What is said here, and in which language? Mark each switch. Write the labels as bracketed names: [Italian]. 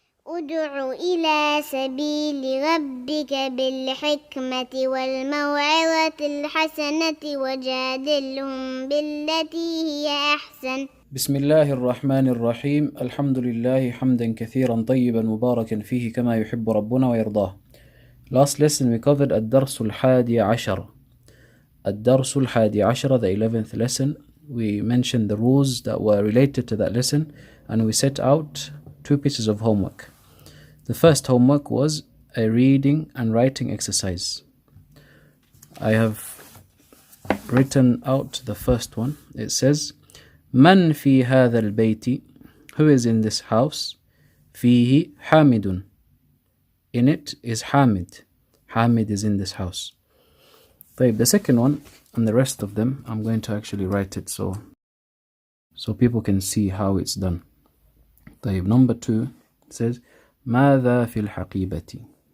[Arabic] ادع إلى سبيل ربك بالحكمة والموعظة الحسنة وجادلهم بالتي هي أحسن. بسم الله الرحمن الرحيم. الحمد لله حمدا كثيرا طيبا مباركا فيه كما يحب ربنا ويرضاه. [English] Last lesson we covered [Arabic] الدرس الحادي عشر. [English] الدرس الحادي عشر, the 11th lesson. We mentioned the rules that were related to that lesson and we set out two pieces of homework. The first homework was a reading and writing exercise. I have written out the first one. It says [Arabic] من في هذا البيت, [English] who is in this house, [Arabic] فيه حامد, [English] in it is Hamid. Hamid is in this house. طيب, the second one and the rest of them I'm going to actually write it so people can see how it's done. [Arabic] طيب, [English] number 2 says [Arabic] ماذا في الحقيبة.